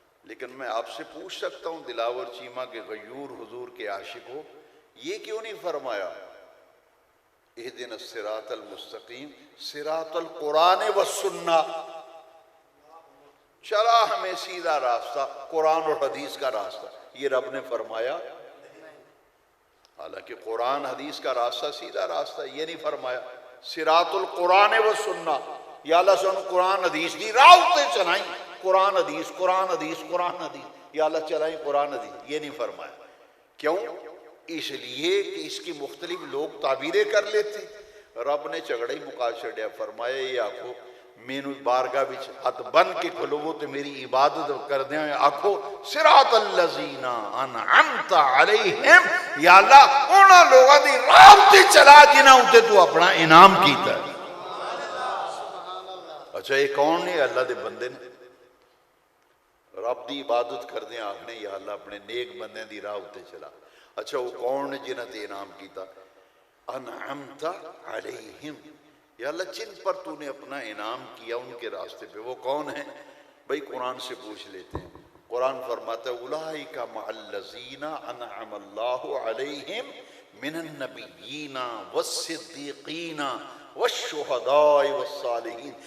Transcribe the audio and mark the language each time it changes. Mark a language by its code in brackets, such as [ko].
[ur] لیکن میں آپ سے پوچھ سکتا ہوں دلاور چیمہ کے غیور حضور کے عاشق ہو، یہ کیوں نہیں فرمایا [ar] اہدنا الصراط المستقیم صراط القرآن والسنہ؟ [ur] چلا ہمیں سیدھا راستہ قرآن اور حدیث کا راستہ، یہ رب نے فرمایا. حالانکہ قرآن حدیث کا راستہ سیدھا راستہ، یہ نہیں فرمایا [ar] صراط القرآن والسنہ. [pa] یا اللہ سن قرآن حدیث دی راہ تے چلائیں، قرآن حدیث قرآن حدیث قرآن حدیث، یا اللہ چلائیں قرآن حدیث. [ur] یہ نہیں فرمایا. کیوں؟ اس لیے کہ اس کی مختلف لوگ تعبیریں کر لیتے. [pa] رب نے جھگڑا ہی مکا چھڑیا، فرمایا یہ آکھو مینو بارگاہ وچ ہاتھ بن کے کھلوو تے میری عبادت کر دیں. آکھو [ar] صراط الذین انعمت علیہم، [pa] یا اللہ انہاں لوگاں دی راہ تے چلا جنہاں تے تو اپنا انعام کیتا ہے. اچھا یہ کون نے؟ اللہ دے بندے نے. رب دی عبادت کر دیں آخنے یا اللہ اپنے نیک بندے دی راہ تے چلا. اچھا وہ کون نے جنہاں تے انعام کیتا؟ [ar] انعمت علیہم، [ur] یا اللہ جن پر تو نے اپنا انعام کیا ان کے راستے پہ. وہ کون ہیں بھئی؟ قرآن سے پوچھ لیتے ہیں. قرآن فرماتا ہے [ar] اولئک مع الذین انعم اللہ علیہم من النبیین والصدیقین والشہداء والصالحین.